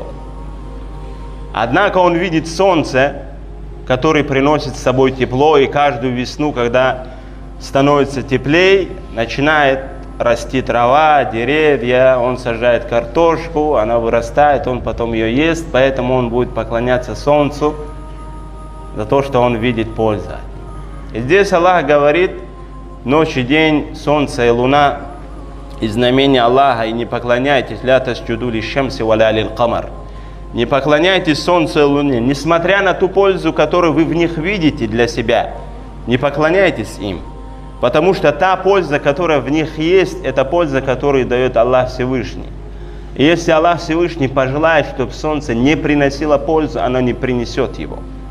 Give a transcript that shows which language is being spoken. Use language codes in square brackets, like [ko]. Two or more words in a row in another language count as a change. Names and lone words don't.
[ru] Однако он видит солнце, которое приносит с собой тепло, и каждую весну, когда становится теплее, начинает расти трава, деревья, он сажает картошку, она вырастает, он потом ее ест, поэтому он будет поклоняться солнцу за то, что он видит пользу. И здесь Аллах говорит, ночь и день, солнце и луна, и знамения Аллаха, и не поклоняйтесь, [ar] لا تسجدوا للشمس ولا للقمر. [ru] Не поклоняйтесь солнцу и луне, несмотря на ту пользу, которую вы в них видите для себя, не поклоняйтесь им. Потому что та польза, которая в них есть, это польза, которую дает Аллах Всевышний. И если Аллах Всевышний пожелает, чтобы солнце не приносило пользу, оно не принесет его.